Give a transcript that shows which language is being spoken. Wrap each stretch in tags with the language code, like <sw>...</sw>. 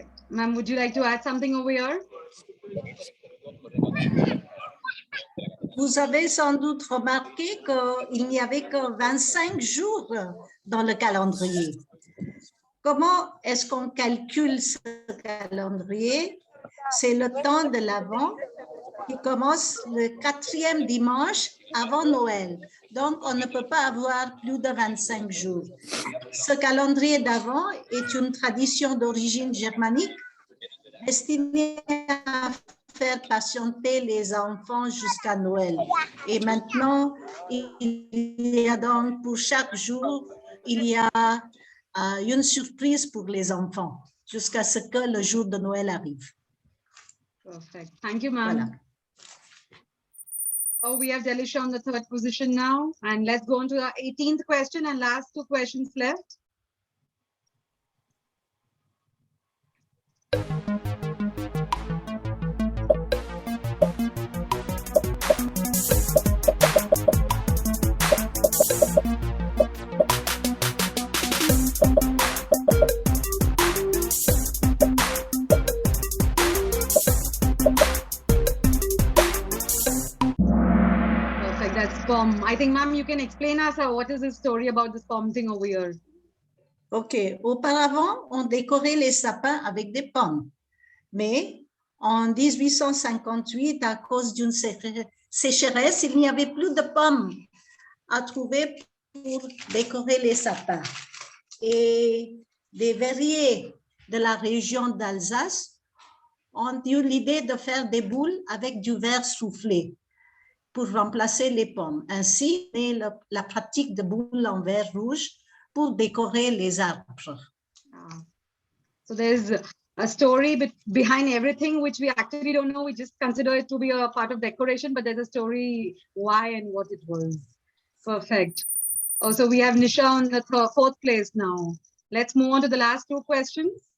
<en>Ma'am, would you like to add something over here?</en> <fr>Vous avez sans doute remarqué qu'il n'y avait que 25 jours dans le calendrier. Comment est-ce qu'on calcule ce calendrier? C'est le temps de l'Avent qui commence le 4e dimanche avant Noël. Donc, on ne peut pas avoir plus de 25 jours. Ce calendrier d'Avent est une tradition d'origine germanique destinée à faire patienter les enfants jusqu'à Noël. Et maintenant, il y a donc pour chaque jour il y a une surprise pour les enfants jusqu'à ce que le jour de Noël arrive.</fr> <en>Perfect. Thank you, ma'am.</en> <fr>Voilà.</fr> <en>Oh, we have Delisha on the third position now. And let's go on to the 18th question and last 2 questions left. That's POM. I think, ma'am, you can explain us what is the story about this POM thing over here. OK.</en> <fr>Auparavant, on décorait les sapins avec des pommes. Mais en 1858, à cause d'une sécheresse, il n'y avait plus de pommes à trouver pour décorer les sapins. Et des verriers de la région d'Alsace ont eu l'idée de faire des boules avec du verre soufflé pour remplacer les pommes. Ainsi, la pratique de boules en verre rouge pour décorer les arbres.</fr> <en>So there's a story behind everything, which we actually don't know. We just consider it to be a part of decoration, but there's a story why and what it was. Perfect. Oh, so we have Nisha on the 4th place now. Let's move on to the last 2 questions.</en>